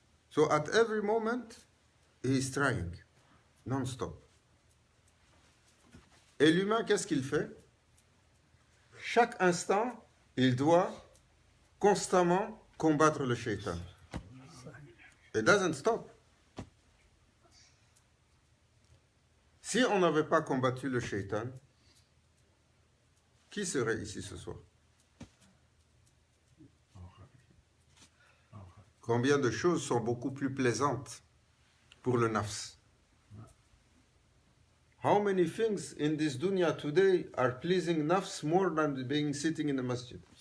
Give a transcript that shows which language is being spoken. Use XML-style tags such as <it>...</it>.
<en>So at every moment, he is trying, non-stop.</en> <fr>Et l'humain, qu'est-ce qu'il fait? Chaque instant, il doit constamment combattre le shaitan.</fr> <en>It doesn't stop.</en> <fr>Si on n'avait pas combattu le shaitan, qui serait ici ce soir? Combien de choses sont beaucoup plus plaisantes pour le nafs?</fr> <en>How many things in this dunya today are pleasing nafs more than being sitting in the masjid?</en>